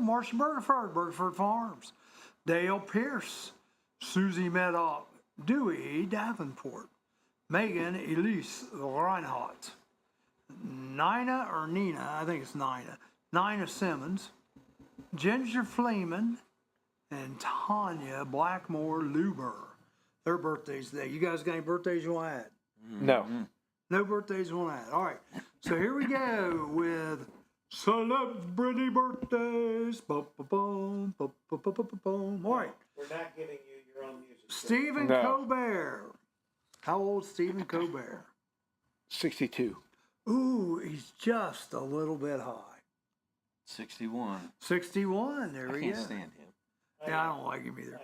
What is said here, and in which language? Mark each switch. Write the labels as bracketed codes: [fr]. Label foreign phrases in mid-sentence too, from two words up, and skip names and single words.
[en] Marcia Burgford, Burgford Farms. Dale Pierce, Susie Medoff, Dewey Davenport, Megan Elise Reinhardt, Nina or Nina, I think it's Nina, Nina Simmons, Ginger Fleeman, and Tanya Blackmore Luber. Their birthdays today. You guys got any birthdays you want to add? No. No birthdays you want to add. All right. So here we go with celebrity birthdays. Ba-ba-boom, ba-ba-ba-ba-boom. All right. We're not giving you your own music. Stephen No. Colbert. How old is Stephen Colbert? 62. Ooh, he's just a little bit high. 61. 61. There I we can't go. stand him. Yeah, I don't like him either.